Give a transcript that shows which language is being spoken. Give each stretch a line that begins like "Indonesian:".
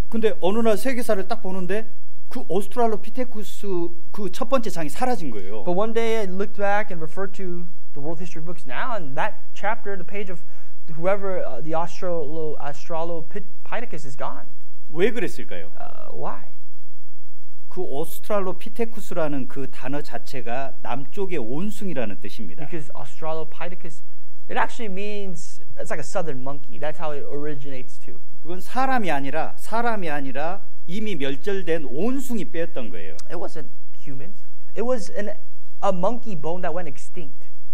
Korean: 근데 어느 날 세계사를 딱 보는데 그 오스트랄로 피테쿠스 그 첫 번째 장이 사라진 거예요.
English: But one day I looked back and referred to the world history books now, and that chapter, the page of whoever the Australopithecus is gone.
Korean: 왜 그랬을까요?
English: Why?
Korean: 그 오스트랄로 피테쿠스라는 그 단어 자체가 남쪽의 온숭이라는 뜻입니다.
English: Because Australopithecus, it actually means it's like a southern monkey. That's how it originates too.
Korean: 그건 사람이 아니라 이미 멸절된 온숭이 뼈였던 거예요.
English: It wasn't humans. It was a monkey bone that went extinct.